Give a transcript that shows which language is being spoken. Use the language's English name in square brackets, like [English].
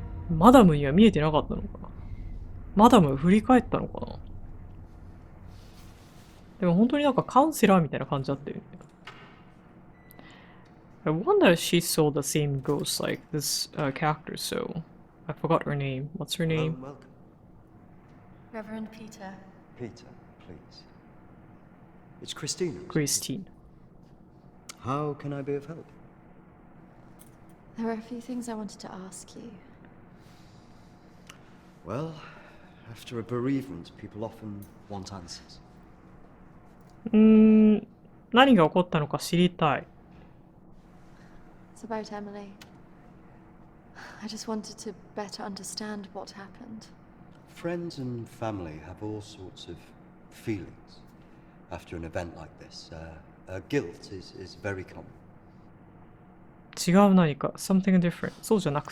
[Japanese] マダムには見えてなかったのかな。マダム振り返ったのかな。でも本当になんかカウンセラーみたいな感じだったよね。 [English] I wonder if she saw the same ghost like this character, so I forgot her name. What's her name? Welcome. Reverend Peter. Peter, please. It's Christina. Christine. How can I be of help? There are a few things I wanted to ask you. Well, after a bereavement, people often want answers. [Japanese] 何が起こったのか知りたい。 [English] It's about Emily. I just wanted to better understand what happened. Friends and family have all sorts of feelings after an event like this. Guilt is very common. [Japanese] 違う何か [English] something different [Japanese] そうじゃなく